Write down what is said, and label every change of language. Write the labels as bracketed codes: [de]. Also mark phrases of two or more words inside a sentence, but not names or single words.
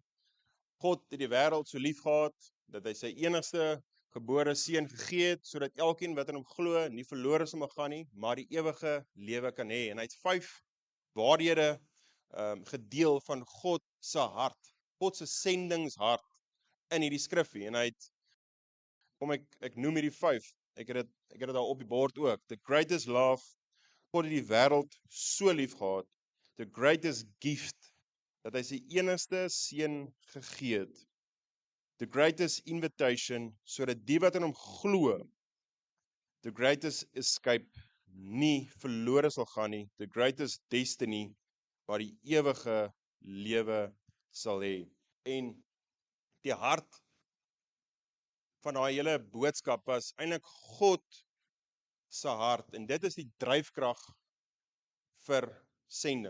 [af] God het die wêreld so lief gehad dat hy sy enigste gebore seun gegee het sodat elkeen wat in hom glo nie verlore sal mag gaan nie, maar die ewige lewe kan hê. En hy het 5 waarhede gedeel van God se hart, God se sendingshart in hierdie skrifgie. En hy het ek noem hierdie 5. Ek het dit daar op die bord ook. [en] The greatest love, [af] God het die wêreld so lief gehad. [en] The greatest gift, [af] dat hy sy enigste seun gegee het. [en] The greatest invitation, [af] sodat die wat in hom glo, [en] the greatest escape, [af] nie verlore sal gaan nie. [en] The greatest destiny, [af] waar die ewige lewe sal hê. En die hart van daai hele boodskap was eintlik God se hart. En dit is die dryfkrag vir sending.